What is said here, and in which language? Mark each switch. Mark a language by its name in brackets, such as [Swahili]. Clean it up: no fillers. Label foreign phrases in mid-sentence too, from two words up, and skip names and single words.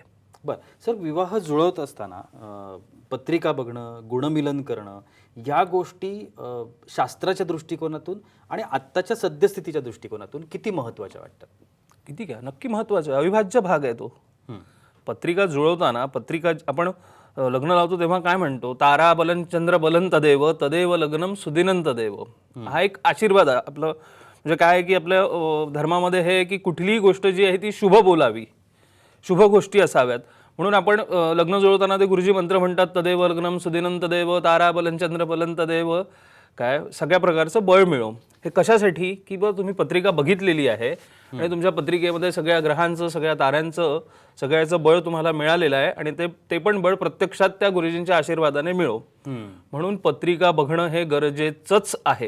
[Marathi] बरं सर, विवाह जुळवत असताना पत्रिका बघणं, गुणमिलन करणं या गोष्टी शास्त्राच्या दृष्टिकोनातून आणि आत्ताच्या सद्यस्थितीच्या दृष्टिकोनातून किती महत्त्वाच्या वाटतात? किती काय, नक्की महत्त्वाचं आहे, अविभाज्य भाग आहे तो. पत्रिका जुळवताना पत्रिका आपण लग्न लावतो तेव्हा काय म्हणतो, [Sanskrit] तारा बलन चंद्र बलन तदेव तदेव लग्नम सुदिनं तदेव. [Marathi] हा एक आशीर्वाद आहे आपलं. म्हणजे काय आहे की आपल्या धर्मामध्ये हे की कुठलीही गोष्ट जी आहे ती शुभ बोलावी, शुभ गोष्टी असाव्यात. म्हणून आपण लग्न जुळवताना ते गुरुजी मंत्र म्हणतात, [Sanskrit] तदेव लग्नम सुदिनं तदेव तारा बलन चंद्र बलन तदेव, [Marathi] काय सगळ्या प्रकारचं बळ मिळो. हे कशासाठी की बा तुम्ही पत्रिका बघितलेली आहे आणि तुमच्या पत्रिकेमध्ये सगळ्या ग्रहांचं, सगळ्या ताऱ्यांचं, सगळ्याचं बळ तुम्हाला मिळालेलं आहे आणि ते पण बळ प्रत्यक्षात त्या गुरुजींच्या आशीर्वादाने मिळो. म्हणून पत्रिका बघणं हे गरजेचंच आहे.